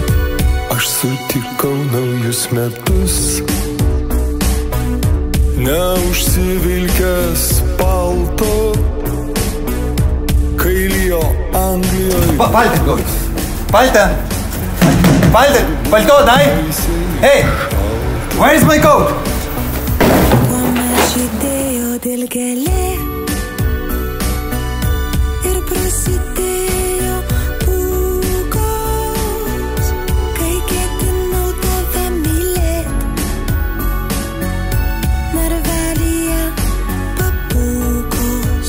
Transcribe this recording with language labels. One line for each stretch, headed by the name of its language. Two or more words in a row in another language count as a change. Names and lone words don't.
Lithuanian: Aš sutikau naujus metus, neužsivilkęs palto, kai lijo Anglijoje. Palte, Goris. Palte. Palte. Palto, dai.
English: Hey, where is my coat?
Lithuanian: Žydėjo dilgelė ir prasidėjo pūkos, kai ketinau tave mylėt, narvelyje papūkos.